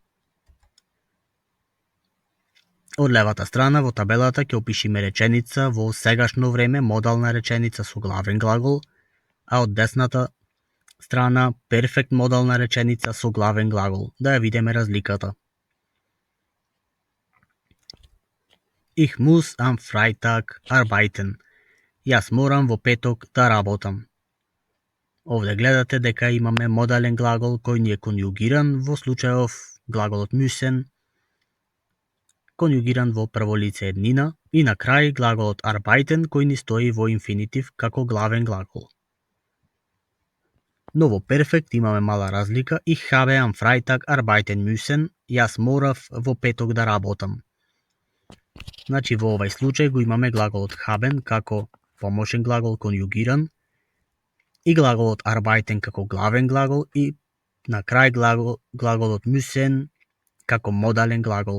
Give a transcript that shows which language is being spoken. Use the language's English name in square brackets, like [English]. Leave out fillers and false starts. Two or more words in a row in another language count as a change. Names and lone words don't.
[Macedonian] Од левата страна во табелата ќе опишиме реченица во сегашно време, модална реченица со главен глагол, а од десната страна перфект модална реченица со главен глагол. Да ја видиме разликата. [German] Ich muss am Freitag arbeiten. [Macedonian] Јас морам во петок да работам. Овде гледате дека имаме модален глагол кој ни е конјугиран, во случајов глаголот müssen, конјугиран во прво лице еднина, и на крај глаголот arbeiten кој ни стои во инфинитив како главен глагол. Но во перфект имаме мала разлика: [German] Ich habe am Freitag arbeiten müssen. [Macedonian] Јас морав во петок да работам. Значи во овај случај го имаме глаголот haben како помошен глагол конјугиран и глаголот arbeiten како главен глагол и на крај глаголот müssen како модален глагол.